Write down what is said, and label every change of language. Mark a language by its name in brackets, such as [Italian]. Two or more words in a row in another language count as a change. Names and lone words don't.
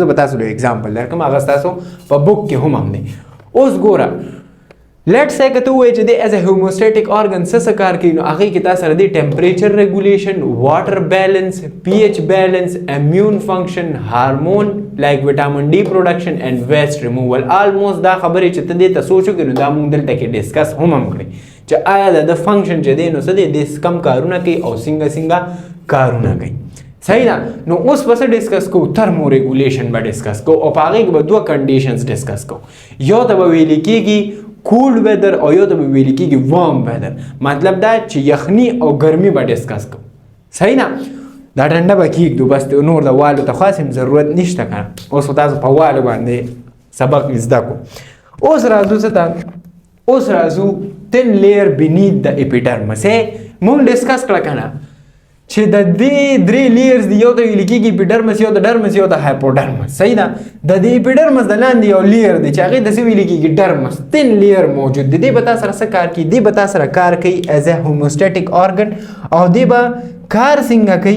[Pashto] زه به تاسو له اگزامپل درکړم هغه ستاسو په بک کې هم دی. اوس ګوره [English] let's say [Pashto] که ته ووایې چې دی [English] is a homeostatic organ [Pashto] څه کار کوي نو هغې کې تا سره دی [English] temperature regulation, water balance, pH balance, immune function, hormone like vitamin D production and waste removal. [Pashto] آلموسټ دا خبرې چې ته دې ته سوچ وکړې نو دا مونږ دلته کې ډسکس هم کړی چې آیا د فنکشن چې دی نو څه دی د کم کارونه کوي او څنګه کارونه کوي. صحیح ده. نو اوس به څه ډسکس کوو؟ [English] thermo regulation [Pashto] به ډسکس کوو او په هغې کې به دوه کنډیشنز ډسکس کوو. یو ته به ویل کېږي [English] cold weather [Pashto] او یو ته به ویل کېږي [English] warm weather. [Pashto] مطلب دا چې یخني او ګرمي به ډسکس کوو. صحیح ده. دا ټنډه به کېږدو بس نور د والو ته خاص هم ضرورت نشته که نه. اوس خو تاسو په والو باندې سبق زده کړو. اوس راځو څه ته؟ اوس راځو [English] thin layer beneath the epidermis. [Pashto] مونږ ډسکس کړه که نه چې د دې درې لیئرز دي، یو ته ویل کېږي اپیډرمس، یو د ډرمس، یو د هایپوډرمس. صحیح ده. د دې اپیډرمس د لاندې یو لیر دی چې هغې ته څه ویل کېږي؟ ډرمس. [English] thin layer [Pashto] موجود دی. دی به تا سره څه کار کوي؟ دی به تا سره کار کوي [English] is a homeostatic organ [Pashto] او دی به کار څنګه کوي؟